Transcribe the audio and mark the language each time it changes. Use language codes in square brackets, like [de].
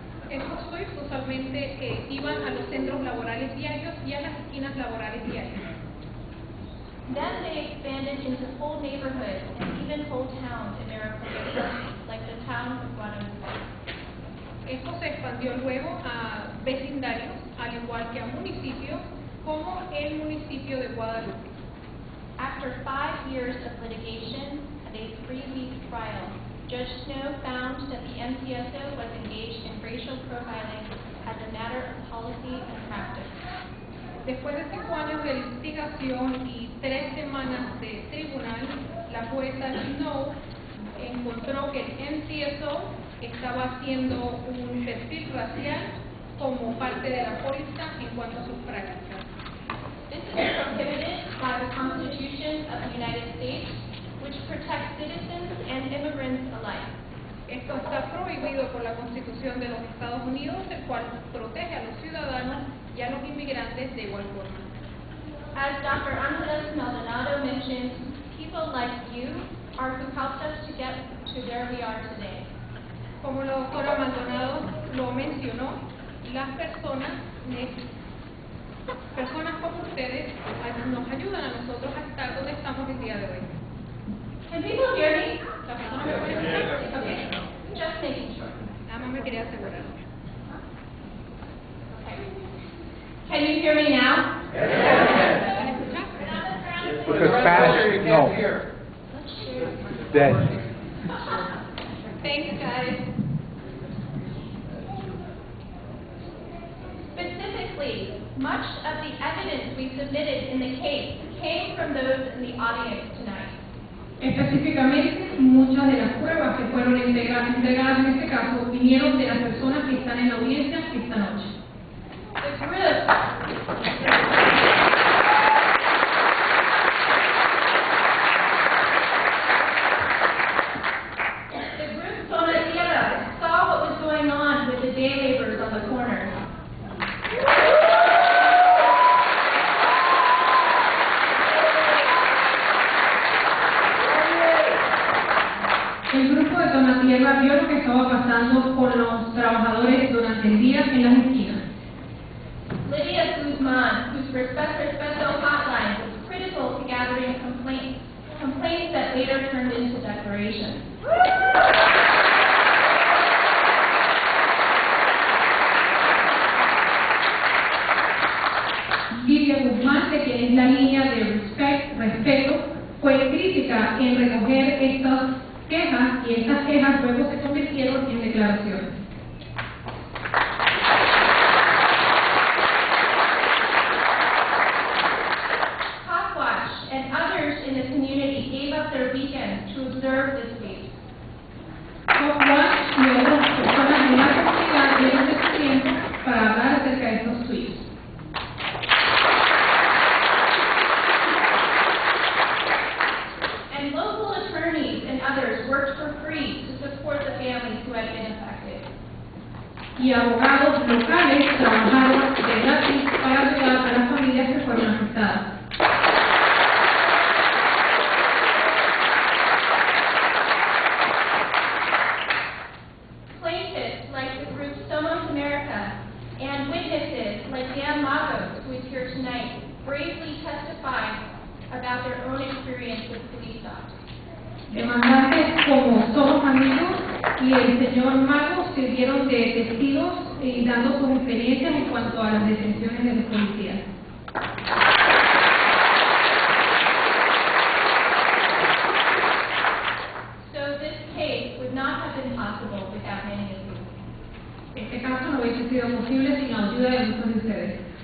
[es] Estos sweeps usualmente iban a los centros laborales diarios y a las esquinas laborales diarias. [en] Then they expanded into whole neighborhoods and even whole towns in Maricopa, like the town of Guadalupe. [es] Esto se expandió luego a vecindarios, al igual que a municipios, como el municipio de Guadalupe. [en] After 5 years of litigation and a 3-week trial, Judge Snow found that the MCSO was engaged in racial profiling as a matter of policy and practice. [es] Después de 5 años de litigación y 3 semanas de tribunal, la jueza Snow encontró que el MCSO estaba haciendo un perfil racial como parte de la póliza en cuanto a sus prácticas. [en] This is prohibited by the Constitution of the United States, which protects citizens and immigrants alike. [es] Esto está prohibido por la Constitución de los Estados Unidos, el cual protege a los ciudadanos y a los inmigrantes de igual forma. [en] As Dr. Angeles Maldonado mentioned, people like you are who helped us to get to where we are today. [es] Como la doctora Maldonado lo mencionó, las personas como ustedes nos ayudan a nosotros a estar donde estamos el día de hoy. [en] Can people hear me? [es] ¿Las personas me pueden escuchar? [en] Okay, just making sure. [es] Nada más me quería asegurar. [en] Okay. Can you hear me now? [es] ¿Pueden escuchar? [en] Because Spanish, no, it's dead. Thanks, guys. Specifically, much of the evidence we submitted in the case came from those in the audience tonight. [es] Específicamente, muchas de las pruebas que fueron entregadas en este caso vinieron de las personas que están en la audiencia esta noche. [en] The group Zona Tierra saw what was going on with the day laborers on the corners. [es] El grupo de Zona Tierra vio lo que estaba pasando con los trabajadores durante el día en las esquinas. [en] Lydia Guzman, whose special hotline was critical to gathering complaints that later turned into declarations. [es] Lidia Guzmán, de quien es la línea de respeto, fue crítica en recoger estas quejas y estas quejas luego se convirtieron en declaraciones. [en] Hotwatch and others in the community gave up their weekends to observe this week. [es] Hotwatch y otras personas en la comunidad dieron de su tiempo para hablar acerca de estos tweets. [en] And local attorneys and others worked for free to support the families who had been affected. [es] Y abogados locales trabajaron de gratis para ayudar a las familias que fueron afectadas. [en] Plaintiffs like the group Somos America and witnesses like Dan Magos, who is here tonight, bravely testified about their own experience with police dogs. [es] Demandantes como Somos Amigos y el señor Mago sirvieron de testigos y dando sus experiencias en cuanto a las detenciones de los policías. [en] So this case would not have been possible without many of you. [es] Este caso no hubiese sido posible sin la ayuda de muchos de ustedes.